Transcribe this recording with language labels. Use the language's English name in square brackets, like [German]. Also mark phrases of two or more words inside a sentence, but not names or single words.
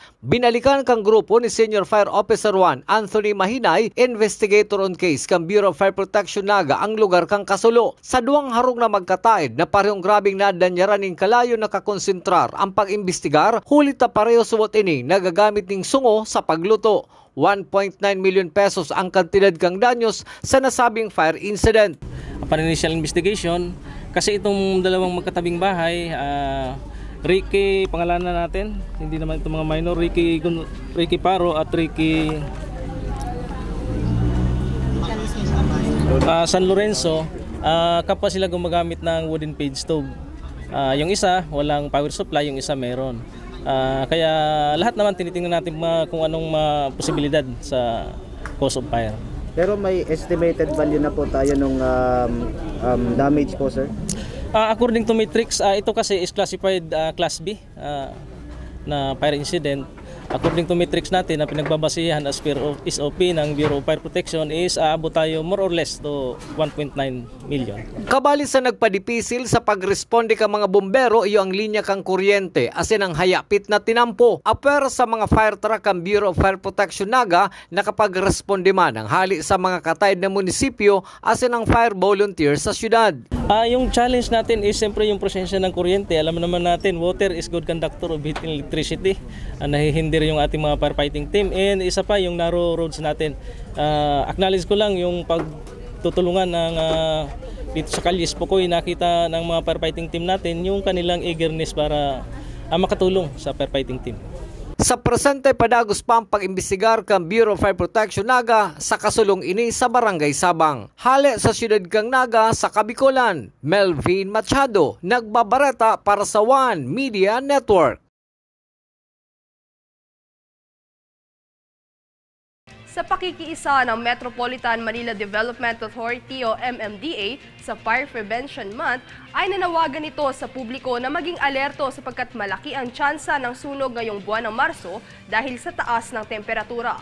[Bikol] Binalikan kang grupo ni Senior Fire Officer 1 Anthony Mahinay, [English] investigator on case [Bikol] kang Bureau of Fire Protection Naga ang lugar kang kasulo. Sa duwang harong na magkataid na parehong grabing nadanyaran ng kalayo nakakonsentrar ang pag-imbestigar, hulit na pareho suwat ini nagagamit ng sungo sa pagluto. 1.9 million pesos ang kantidad kang danyos sa nasabing [English] fire incident. Upon initial investigation, [Filipino] kasi itong dalawang magkatabing bahay, Ricky, pangalanan natin, hindi naman itong mga minor, Ricky Paro at Ricky San Lorenzo, kapwa sila gumagamit ng [English] wooden page stove. [Filipino] Yung isa, walang [English] power supply, [Filipino] yung isa meron. Kaya lahat naman tinitingnan natin kung anong posibilidad sa [English] cause of fire. [Filipino] Pero may [English] estimated value [Filipino] na po tayo nung damage po, sir? [English] According to Matrix, [Filipino] ito kasi [English] is classified Class B [Filipino] na [English] fire incident. According to Matrix [Filipino] natin na pinagbabasihan [English] as per SOP [Filipino] ng Bureau of Fire Protection is aabot tayo [English] more or less to 1.9 million. [Bikol] Kabali sa nagpadipisil sa pagresponde ka mga bombero iyo ang linya kang kuryente asin ang hayapit na tinampo. Aper sa mga [English] fire truck [Bikol] ang Bureau of Fire Protection Naga nakapagresponde man ang hali sa mga kataid na munisipyo asin ang [English] fire volunteer [Bikol] sa syudad. [Filipino] Yung challenge natin is siyempre yung presensya ng kuryente. Alam naman natin, [English] water is good conductor of heat and electricity. [Filipino] Nahihindir yung ating mga [English] firefighting team. [Filipino] And isa pa, yung [English] narrow roads [Filipino] natin. Acknowledge ko lang yung pagtutulungan ng dito sa Kali Espokoy, nakita ng mga [English] firefighting team [Filipino] natin yung kanilang eagerness para makatulong sa [English] firefighting team. [Bikol] Sa presente padagos pa ang pag-imbestigar kang Bureau of Fire Protection Naga sa kasulong ini sa Barangay Sabang. Hali sa Siyudad Kang Naga sa Kabikulan, Melvin Machado, nagbabareta para sa One Media Network. [Filipino] Sa pakikiisa ng Metropolitan Manila Development Authority o MMDA sa Fire Prevention Month, ay nanawagan ito sa publiko na maging alerto sapagkat malaki ang tsansa ng sunog ngayong buwan ng Marso dahil sa taas ng temperatura.